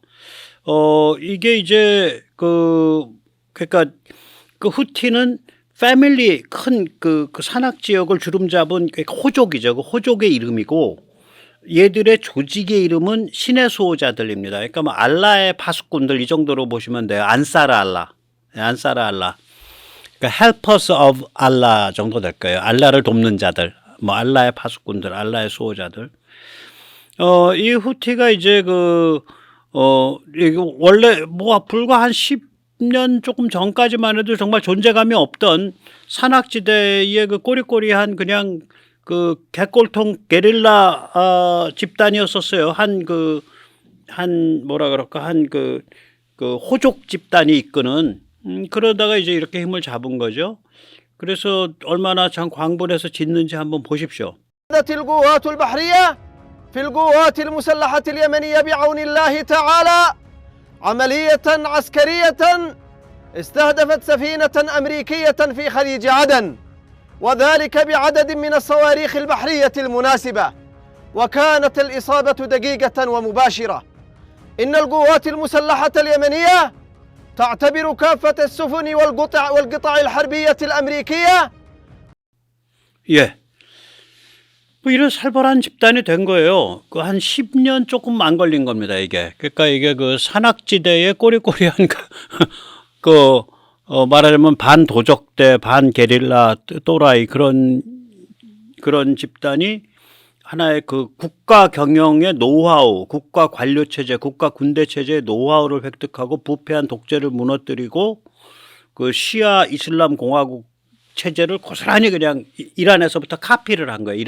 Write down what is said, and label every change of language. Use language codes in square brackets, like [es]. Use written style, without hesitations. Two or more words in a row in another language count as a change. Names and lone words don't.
[ko] 이게 이제 그러니까 그 후티는 패밀리 큰 그 산악 지역을 주름잡은 호족이죠. 그 호족의 이름이고, 얘들의 조직의 이름은 신의 수호자들입니다. 그러니까 뭐 알라의 파수꾼들 이 정도로 보시면 돼요. 안사르 알라. 안사르 알라. 그러니까 [en] helpers of Allah [ko] 정도 될 거예요. 알라를 돕는 자들. 뭐 알라의 파수꾼들, 알라의 수호자들. 이 후티가 이제 이거 원래 뭐 불과 한 10년 조금 전까지만 해도 정말 존재감이 없던 산악지대의 그 꼬리꼬리한 그냥 그 개꼴통 게릴라 집단이었었어요. 한 뭐라 그럴까, 그 호족 집단이 이끄는. 그러다가 이제 이렇게 힘을 잡은 거죠. 그래서 얼마나 참 광분해서 짓는지 한번 보십시오. [ar] القوات البحرية في القوات المسلحة اليمنية بعون الله تعالى عملية عسكرية استهدفت سفينة أمريكية في خليج عدن، وذلك بعدد من الصواريخ البحرية المناسبة، وكانت الإصابة دقيقة ومباشرة. إن القوات المسلحة اليمنية تعتبر كافة السفن والقطع الحربية الأمريكية. [ko] 예. 뭐 이런 살벌한 집단이 된 거예요. 그 한 10년 조금 안 걸린 겁니다, 이게. 그러니까 이게 그 산악지대의 꼬리꼬리한 말하자면 반도적대, 반게릴라, 또라이 그런 집단이 하나의 그 국가 경영의 노하우, 국가 관료 체제, 국가 군대 체제의 노하우를 획득하고 부패한 독재를 무너뜨리고 그 시아 이슬람 공화국 체제를 고스란히 그냥 이란에서부터 카피를 한 거예요.